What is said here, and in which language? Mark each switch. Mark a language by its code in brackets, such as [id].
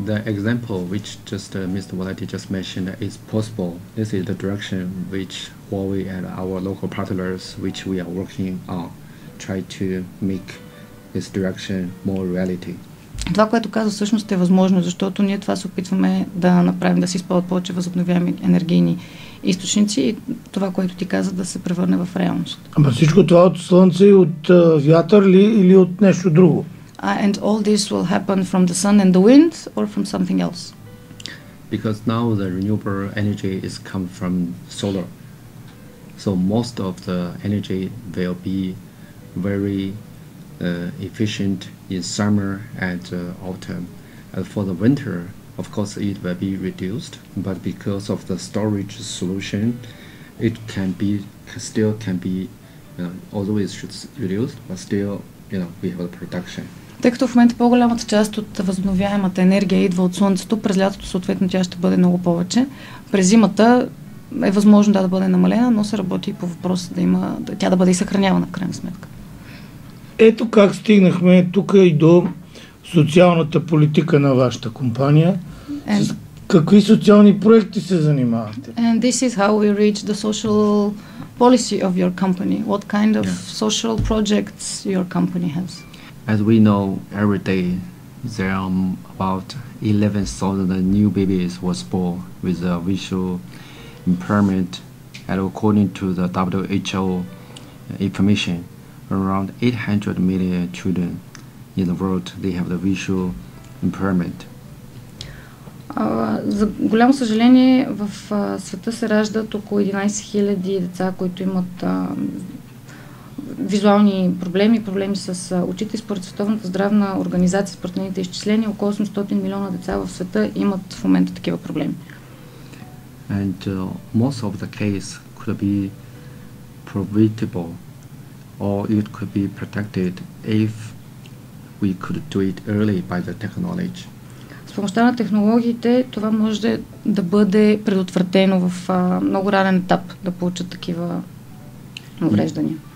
[en] The example which just Mr. Walati just mentioned is possible. This is the direction which Huawei and our local partners, which we are working on, try to make this direction more reality. [bg] Това, което казва, всъщност е възможно, защото ние това се опитваме да направим, да се използват повече възобновяеми енергийни източници и това, което ти каза, да се превърне в реалност. Ама всичко това от слънце и от вятър ли или от нещо друго? [en] And all this will happen from the sun and the wind or from something else? Because now the renewable energy is come from solar. So most of the energy will be very efficient in summer and autumn. And for the winter, of course, it will be reduced. But because of the storage solution, it still can be, although it's reduced, but still, we have the production. [bg] Тъй като в момента по-голямата част от възобновяемата енергия идва от слънцето, през лятото съответно тя ще бъде много повече. През зимата е възможно да бъде намалена, но се работи и по въпроса тя да бъде и съхранявана в крайна сметка. Ето как стигнахме тук и до социалната политика на вашата компания. С какви социални проекти се занимавате? [en] And this is how we reach the social policy of your company. What kind of social projects your company has? As we know, every day there are about 11,000 new babies was born with a visual impairment, and according to the WHO information, around 800 million children in the world they have the visual impairment. [bg] За голямо съжаление в света се раждат около 11 000 деца, които имат визуални проблеми, проблеми с очите. Според Световната здравна организация, според нейните изчисления, около 800 милиона деца в света имат в момента такива проблеми. [en] And most of the case could be preventable or it could be protected if we could do it early by the technology. [bg] С помощта на технологиите това може да бъде предотвратено в много ранен етап да получат такива увреждания.